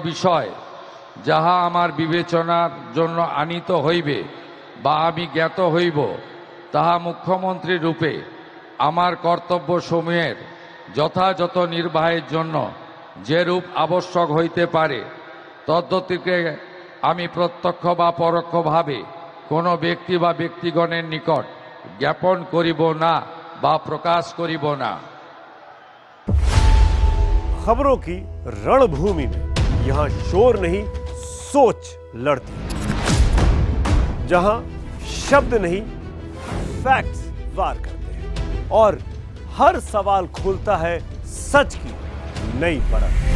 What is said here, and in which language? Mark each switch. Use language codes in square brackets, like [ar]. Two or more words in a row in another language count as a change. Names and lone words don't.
[bn] विषय যাহা আমার বিবেচনার জন্য আনিত হইবে বা আমি জ্ঞাত হইব তাহা মুখ্যমন্ত্রী রূপে আমার কর্তব্য সমূহের যথাযথ নির্বাহের জন্য যে রূপ আবশ্যক হইতে পারে তদ্গতিকে আমি প্রত্যক্ষ বা পরোক্ষভাবে কোনো ব্যক্তি বা ব্যক্তিগণের নিকট জ্ঞাপন করিব না বা প্রকাশ করিব না। [hi] खबरों की रणभूमि में यहाँ शोर नहीं सोच लड़ती, जहां शब्द नहीं फैक्ट्स वार करते हैं और हर सवाल खोलता है सच की नई परत।